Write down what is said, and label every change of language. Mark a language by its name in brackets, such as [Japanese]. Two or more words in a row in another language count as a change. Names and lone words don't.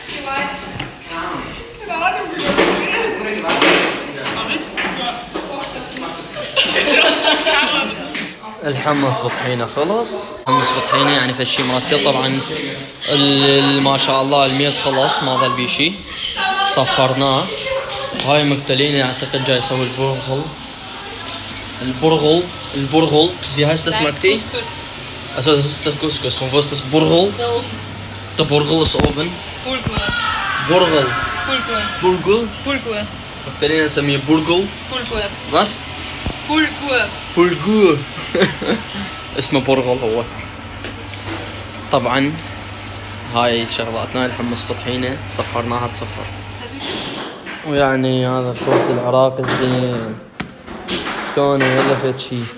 [Arabic] الحمص بطحينة خلص. حمص بطحينة يعني فشي مرتب. طبعا ما شاء الله الميز خلص ما ظل بيه شي صفرناه. هاي مقتلين اعتقد جاي يسوي البرغل [German] wie heißt das Magdi? Also das ist der Couscous. Und wo ist das Burgel? Der Burgel ist oben. Burgel. [Arabic] مقتلين نسميه برغل. Was? بولغور. اسمه برغل هو. طبعا هاي شغلاتنا الحمص بطحينة صفرناها تصفر. ويعني هذا الخبز العراقي الزين شلونه يلفت شي.